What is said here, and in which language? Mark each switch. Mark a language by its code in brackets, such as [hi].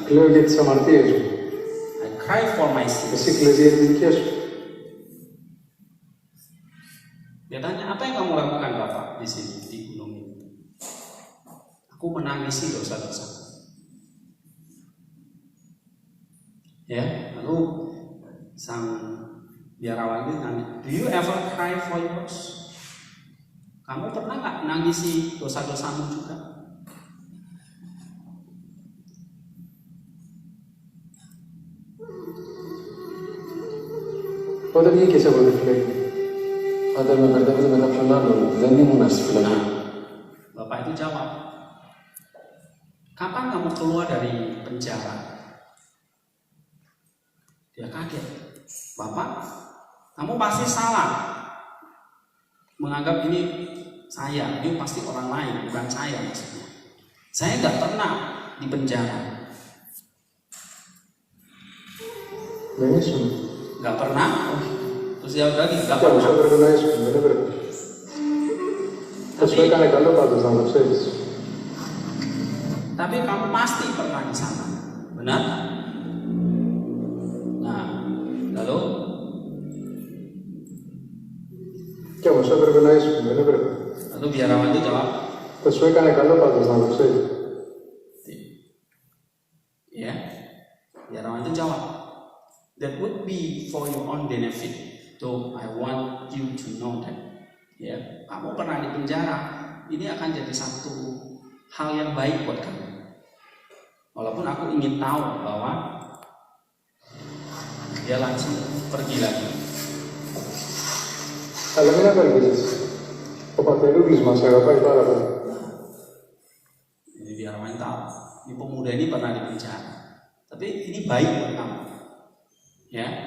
[el] Κλαίω για τις αμαρτίες μου. [en] I cry for my sins. [el] Εσύ κλαις για τις δικές σου. [id] Dia tanya, apa yang kamu lakukan Bapak di sini, di gunung ini? Aku menangisi dosa-dosa. Ya, lalu sang biarawan itu nanya, [en] do you ever cry for yours? [id] Kamu pernah nggak nangisi dosa-dosamu juga? [el] Πότε βγήκες από τη φυλακή? Άντε με μπερδεύετε με κάποιον άλλον. Δεν ήμουνα στη φυλακή. [id] Bapak itu jawab, kapan kamu keluar dari penjara? Dia kaget. Bapak, kamu pasti salah menganggap ini saya, ini pasti orang lain, bukan saya maksudnya. Saya nggak pernah di penjara. [el] Δεν ήσουν. [id] Nggak pernah. Terus dia lagi nggak [el] Και όπως [id] pernah. [el] έπρεπε να ήσουν. Δεν έπρεπε. Θα σου έκανε καλό πάντως να το ξέρεις. [id] Tapi kamu pasti pernah di sana, benar? Nah, lalu [el] Και όμως έπρεπε να ήσουν. Δεν έπρεπε. [id] lalu biarawan itu jawab, [el] Θα σου έκανε καλό πάντως να το ξέρεις. [id] ya, biarawan itu jawab, [en] that would be for your own benefit. So I want you to know that, [id] ya, kamu pernah di penjara, ini akan jadi satu hal yang baik buat kamu. Walaupun aku ingin tahu bahwa dia langsung pergi lagi. [el] Αλλά μην απελπίζεις. Ο πατερούλης μας αγαπάει πάρα πολύ. [id] Jadi biarawan tahu, ini pemuda ini pernah di penjara, tapi ini baik buat kamu, ya.